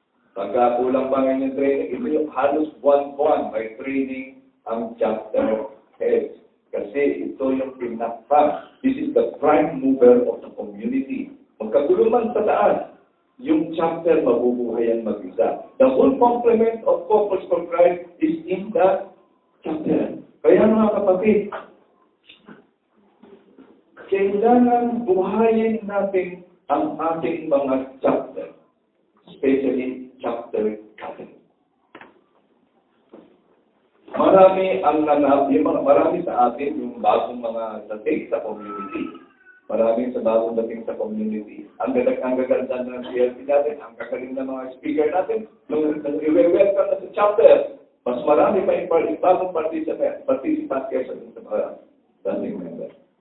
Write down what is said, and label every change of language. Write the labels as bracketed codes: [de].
[tl] Pagka kulang pa ngayon yung training, ito yung halos buwan-buwan may training ang chapter heads. Kasi ito yung pinaka. [en] This is the prime mover of the community. [tl] Magkagulo man sa taas, yung chapter mabubuhayan mag-isa. [en] The whole complement of Focus for Christ is in the chapter. [tl] Kaya mga kapatid, kailangan buhayin natin ang ating mga chapter. [en] Especially chapter gathering. [tl] Marami sa atin yung bagong mga dating sa community. Marami sa bagong dating sa community. Ang gaganda ng CLC natin, ang gagaling ng mga speaker natin, nung i-welcome na sa chapter, mas marami pa yung bagong participant kaysa sa mga dating members.